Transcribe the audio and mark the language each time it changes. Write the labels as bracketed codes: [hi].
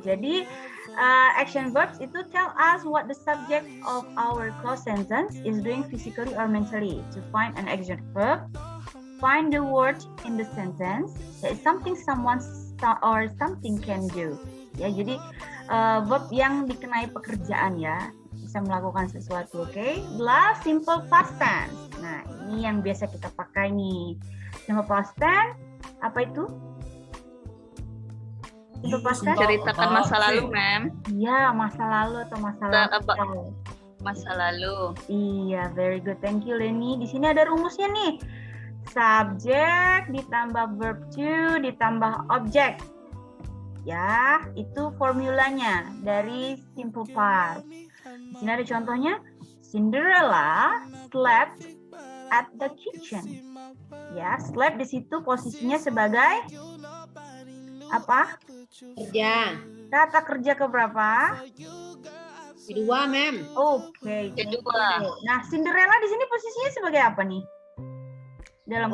[en] Jadi action verbs itu tell us what the subject of our clause sentence is doing physically or mentally. To find an action verb, find the word in the sentence that is something someone or something can do. [id] Ya, jadi verb yang dikenai pekerjaan ya, bisa melakukan sesuatu. Oke, lah simple past tense. Nah, ini yang biasa kita pakai nih. Simple past tense apa itu? [en] Simple past tense? [id] Ceritakan masa lalu, ma'am. Iya, masa lalu atau masa lalu. Masa lalu. Iya, [en] very good. Thank you, [id] Leni. Di sini ada rumusnya nih. Subjek ditambah verb to ditambah objek. Ya, itu formulanya dari simple past. Di sini ada contohnya. [en] Cinderella slept at the kitchen. [id] Ya, slept di situ posisinya sebagai apa? Kerja. Kata kerja keberapa? Kedua, ma'am. Oke. Kedua. Nah, Cinderella di sini posisinya sebagai apa nih? Dalam